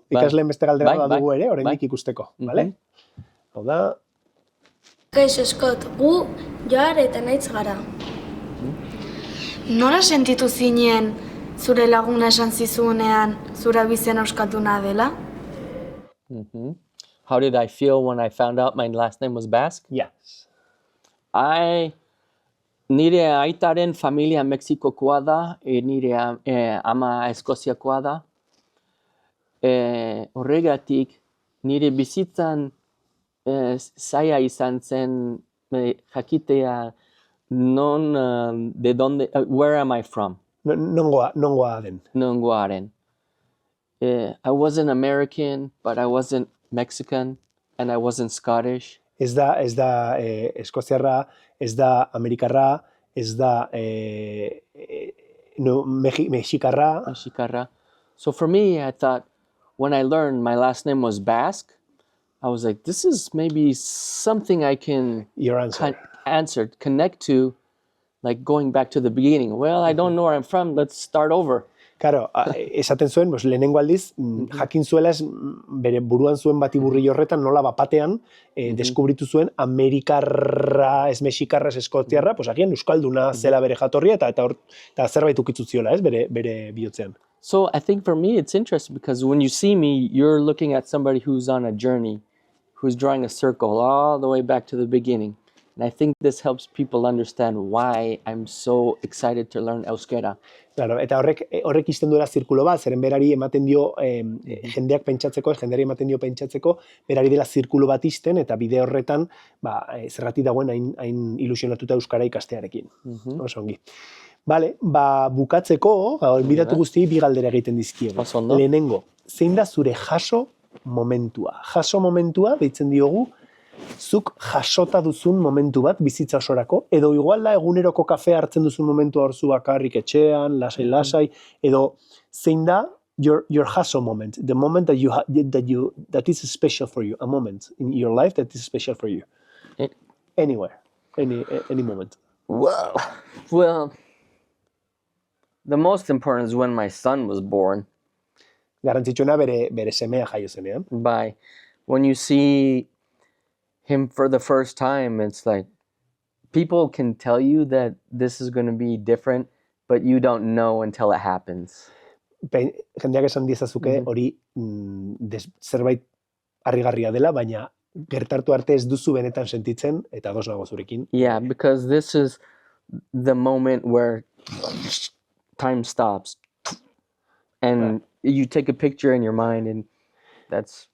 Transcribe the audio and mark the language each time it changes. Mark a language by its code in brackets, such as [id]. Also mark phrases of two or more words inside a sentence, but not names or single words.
[eu] Bai. Ikasleen beste galdera Bai, bat dugu bai, ere, oraindik bai. ikusteko, Mhm. bale? Hau da, Kaixo, Eskot, gu Joar eta Naitz gara. Nola sentitu zinen zure laguna esan zizunean zure abizena euskalduna dela? Mhm. [en] How did I feel when I found out my last name was Basque? yes. [eu] Nire aitaren familia Mexikokoa da, nire ama Eskoziakoa da. Horregatik, nire bizitzan zaila izan zen jakitea [es] de donde, [en] where am I from? [eu] Nongoa den. Nongoaren. [en] I wasn't American, but I wasn't Mexican, and I wasn't Scottish. [eu] Ez da eskoziarra, ez da amerikarra, ez da mexikarra. Mexicarra. [en] So for me, I thought, when I learned my last name was Basque, I was like, this is maybe something I can Your answer. connect to, like going back to the beginning. Well, I don't know where I'm from, let's start over. [eu] Claro, esaten zuen, lehenengo aldiz, jakin zuela bere buruan zuen batiburri horretan nola bapatean deskubritu zuen amerikarra, ez mexikarra, ez eskoziarra, agian euskalduna zela bere jatorria eta zerbait ukitzu ziola, ez, bere bihotzean. [en] So I think for me, it's interesting because when you see me, you're looking at somebody who's on a journey, who's drawing a circle all the way back to the beginning. And I think this helps people understand why I'm so excited to learn euskera. [eu] Claro, eta horrek izten duela zirkulo bat, zeren berari ematen dio jendeak pentsatzeko, jendeari ematen dio pentsatzeko, berari dela zirkulo bat izten, eta bide horretan, zergatik dagoen hain ilusionatuta euskara ikastearekin. Oso ongi. Bale, bukatzeko, bidatu guztiei bi galdera egiten dizkiegu. Oso ondo. Lehenengo, zein da zure jaso momentua? Jaso momentua, deitzen diogu, zuk jasota duzun momentu bat bizitza osorako, edo igual da eguneroko kafea hartzen duzun momentua hor zu bakarrik etxean, lasai, edo zein da [en] your jaso moment, the moment that is special for you, a moment in your life that is special for you. Anywhere, any moment. Wow. Well, the most important is when my son was born. [eu] Garrantzitsuena bere semea jaio zenean. [en] When you see him for the first time, it's like people can tell you that this is going to be different, but you don't know until it happens. [eu] Jendeak esan diezazuke hori zerbait harrigarria dela, baina gertartu arte ez duzu benetan sentitzen, eta ados nago zurekin. [en] Yeah, because this is the moment where time stops. And you take a picture in your mind, and that's...